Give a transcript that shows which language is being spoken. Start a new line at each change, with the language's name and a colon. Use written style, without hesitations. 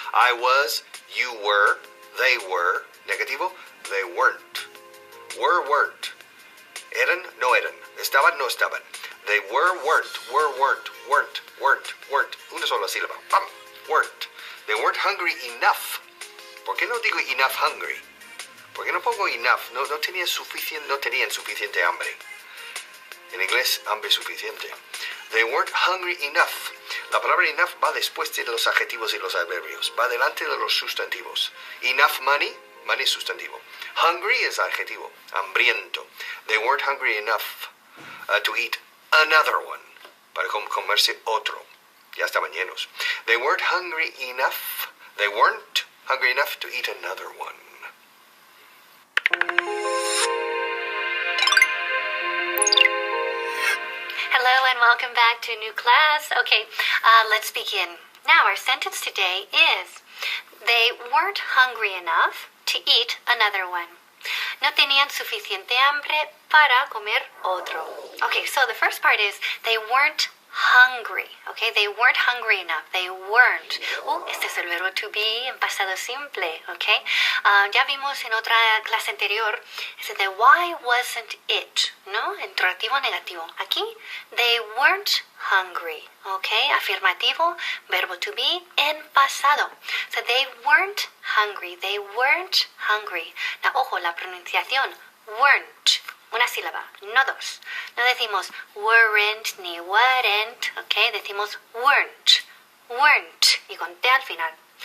English: I was, you were, they were.
Spanish: Negativo.
English: They weren't. Weren't.
Spanish: Eran, no eran. Estaban, no estaban.
English: They weren't.
Spanish: Una sola sílaba. ¡Pam! Weren't.
English: They weren't hungry enough.
Spanish: ¿Por qué no digo
English: enough hungry?
Spanish: ¿Por qué no pongo enough? No tenían suficiente hambre. En inglés, hambre suficiente.
English: They weren't hungry enough.
Spanish: La palabra enough va después de los adjetivos y los adverbios. Va delante de los sustantivos. Enough money, money es sustantivo. Hungry es adjetivo. Hambriento.
English: They weren't hungry enough to eat another one.
Spanish: Para comerse otro. Ya estaban llenos.
English: They weren't hungry enough. They weren't hungry enough to eat another one. Hello and welcome back to a new class. Okay, let's begin. Now our sentence today is, they weren't hungry enough to eat another one.
Spanish: No tenían suficiente hambre para comer otro.
English: Okay, so the first part is, they weren't hungry. Okay, they weren't hungry enough. They weren't.
Spanish: Este es el verbo to be en pasado simple. Okay, ya vimos en otra clase anterior, es de
English: why wasn't it,
Spanish: ¿no? Interrogativo negativo. Aquí, they weren't hungry. Okay, afirmativo, verbo to be en pasado.
English: So they weren't hungry. They weren't hungry.
Spanish: Now, ojo, la pronunciación, weren't. Una sílaba, no dos. No decimos weren't ni weren't, ¿ok? Decimos weren't, y con T al final.